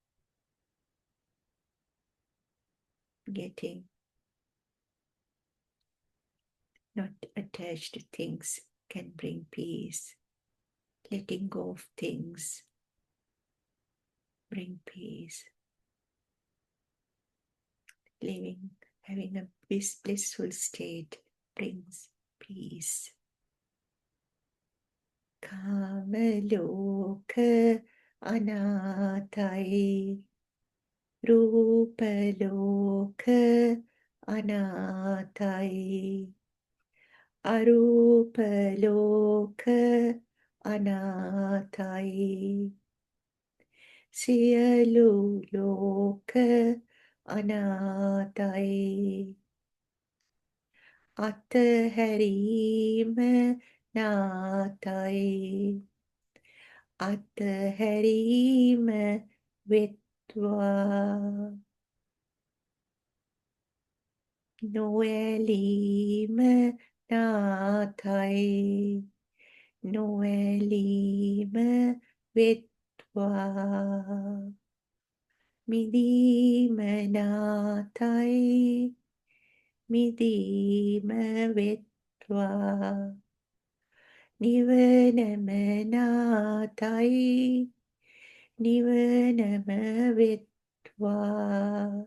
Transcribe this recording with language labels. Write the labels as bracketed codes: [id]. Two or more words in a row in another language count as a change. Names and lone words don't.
[en] Getting not attached to things can bring peace. Letting go of things bring peace. Living, having a blissful state brings peace. [si] කාමලෝක නැතයි. රූපලෝක නැතයි. අරූපලෝක නැතයි. සියලු ලෝක නැතයි. අත්හැරීම නැතයි. Ataharima වෙත්වා නොඇලීම නාතයි නොඇලීම වෙත්වා මිදීම නාතයි මිදීම වෙත්වා නිවනම නාතයි නිවනම වෙත්වා